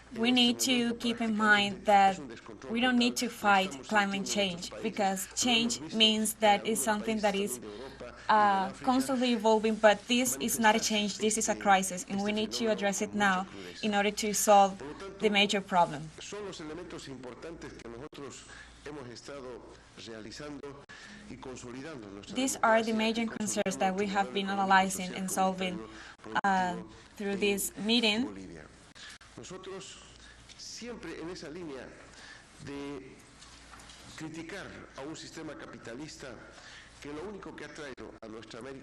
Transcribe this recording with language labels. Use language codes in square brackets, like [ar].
[en] We need to keep in mind that we don't need to fight climate change because change means that it's something that is constantly evolving, but this is not a change, this is a crisis and we need to address it now in order to solve the major problem. [es] Son los elementos importantes que nosotros hemos estado realizando y consolidando. [en] These are the major concerns that we have been analyzing and solving through this meeting. [es] Nosotros siempre en esa línea de criticar a un sistema capitalista que lo único que ha traído a nuestra América